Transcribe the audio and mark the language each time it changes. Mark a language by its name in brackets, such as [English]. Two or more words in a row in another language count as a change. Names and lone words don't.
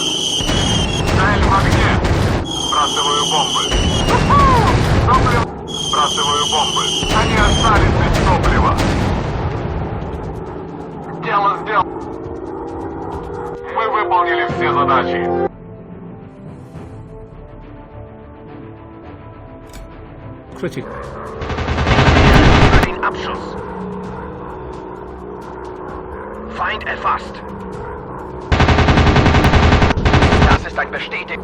[Russian] Цель в огне. Сбрасываю бомбы. Топливо. Сбрасываю бомбы. Они остались без топлива. Дело сделано. Мы выполнили все задачи. critical. [German] Abschuss. Feind erfasst. Das ist ein bestätigt.